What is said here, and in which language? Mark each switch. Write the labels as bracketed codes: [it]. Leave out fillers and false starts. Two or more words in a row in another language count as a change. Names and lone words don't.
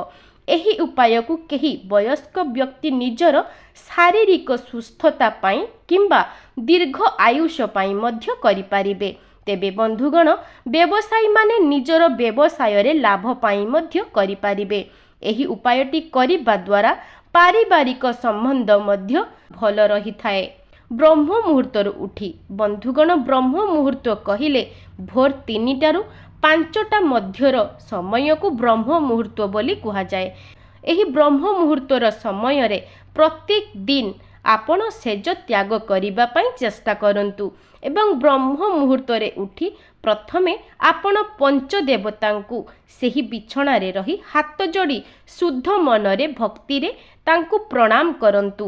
[or] ଏହି ଉପାୟ କୁ କେହି ବୟସ୍କ ବ୍ୟକ୍ତି ନିଜର ଶାରୀରିକ ସୁସ୍ଥତା ପାଇଁ କିମ୍ବା ଦୀର୍ଘ ଆୟୁଷ ପାଇଁ ମଧ୍ୟ କରି ପାରିବେ। ତେବେ ବନ୍ଧୁଗଣ, ବ୍ୟବସାୟୀ ମାନେ ନିଜର ବ୍ୟବସାୟ ରେ ଲାଭ ପାଇଁ ମଧ୍ୟ କରି ପାରିବେ। ଏହି ଉପାୟଟି କରିବା ଦ୍ୱାରା ପାରିବାରିକ ସମ୍ବନ୍ଧ ମଧ୍ୟ ଭଲ ରହି ଥାଏ। ବ୍ରହ୍ମ ମୁହୂର୍ତ୍ତରୁ ଉଠି, ବନ୍ଧୁଗଣ, ବ୍ରହ୍ମ ମୁହୂର୍ତ୍ତ କହିଲେ ଭୋର 3ଟାରୁ 5ଟା ମଧ୍ୟର ସମୟ କୁ ବ୍ରହ୍ମ ମୁହୂର୍ତ୍ତ ବୋଲି କୁହା ଯାଏ। ଏହି ବ୍ରହ୍ମ ମୁହୂର୍ତ୍ତର ସମୟ ରେ ପ୍ରତ୍ୟେକ ଦିନ ଆପଣ ଶେଯ ତ୍ୟାଗ କରିବା ପାଇଁ ଚେଷ୍ଟା କରନ୍ତୁ ଏବଂ ବ୍ରହ୍ମ ମୁହୂର୍ତ୍ତ ରେ ଉଠି ପ୍ରଥମେ ଆପଣ ପଞ୍ଚଦେବତାଙ୍କୁ ସେହି ବିଛଣା ରେ ରହି ହାତ ଯୋଡ଼ି ଶୁଦ୍ଧ ମନରେ ଭକ୍ତି ରେ ତାଙ୍କୁ ପ୍ରଣାମ କରନ୍ତୁ।